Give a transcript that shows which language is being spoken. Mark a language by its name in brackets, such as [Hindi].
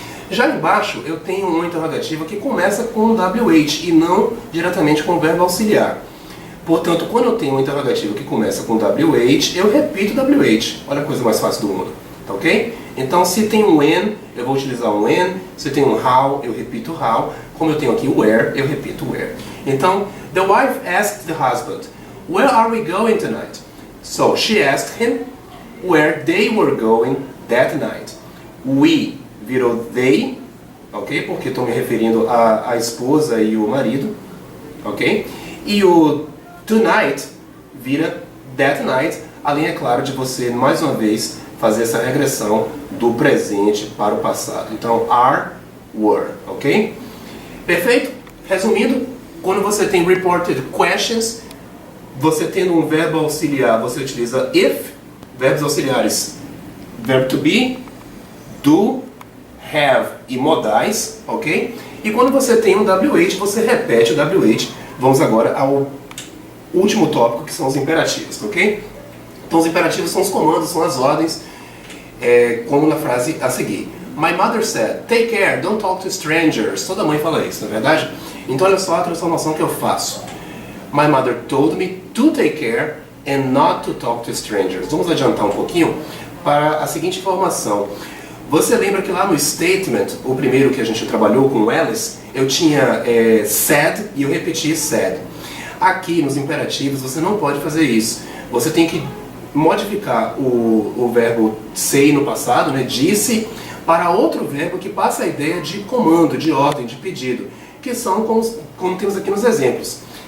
[Portuguese] Já embaixo, eu tenho uma interrogativa que começa com WH e não diretamente com o verbo auxiliar. Portanto, quando eu tenho uma interrogativa que começa com WH, eu repito WH. Olha a coisa mais fácil do mundo, tá ok? Então, se tem um when, eu vou utilizar um when. Se tem um how, eu repito how. Como eu tenho aqui o where, eu repito where. [English] Então, the wife asked the husband, "Where are we going tonight?" So, she asked him where they were going that night. [Portuguese] We virou they, ok? Porque estou me referindo à esposa e o marido, ok? E o tonight vira that night, além, é claro, de você, mais uma vez, fazer essa regressão do presente para o passado. Então, are, were, ok? Perfeito? Resumindo, quando você tem reported questions, você tendo um verbo auxiliar, você utiliza if, verbos auxiliares, verbo to be, do, have e modais, ok? E quando você tem um WH, você repete o WH. Vamos agora ao último tópico, que são os imperativos, ok? Então os imperativos são os comandos, são as ordens, como na frase a seguir. [English] My mother said, take care, don't talk to strangers. [Portuguese] Toda mãe fala isso, não é verdade? Então olha só a transformação que eu faço. [English] My mother told me to take care and not to talk to strangers. [Portuguese] Vamos adiantar um pouquinho para a seguinte informação. Você lembra que lá no statement, o primeiro que a gente trabalhou com o Alice, eu tinha said e eu repeti said. Aqui nos imperativos você não pode fazer isso. Você tem que modificar o verbo say no passado, né, disse, para outro verbo que passa a ideia de comando, de ordem, de pedido, que são como temos aqui nos exemplos.